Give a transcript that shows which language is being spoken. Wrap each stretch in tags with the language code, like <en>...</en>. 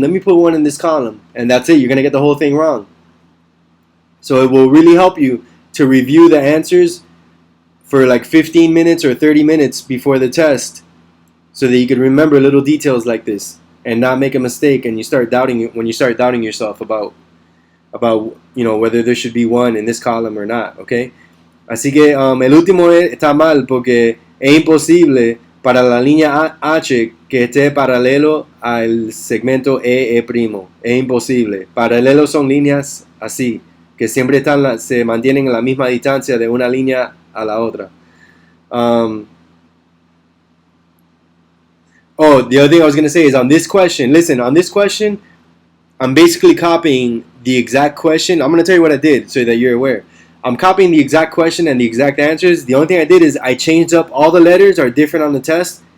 <en>Let me put one in this column. And that's it. You're going to get the whole thing wrong. So it will really help you to review the answers for like 15 minutes or 30 minutes before the test, so that you can remember little details like this and not make a mistake, and you start doubting it when you start doubting yourself about whether there should be one in this column or not, okay?</en> <es>Así que el último está mal porque es imposible para la línea H que esté paralelo al segmento E'. Es imposible. Paralelos son líneas así, que siempre se mantienen a la misma distancia de una línea a la otra.</es> <en>The other thing I was going to say is on this question, listen, on this question, I'm basically copying the exact question. I'm going to tell you what I did so that you're aware. I'm copying the exact question and the exact answers. The only thing I did is I changed up all the letters are different on the test,</en>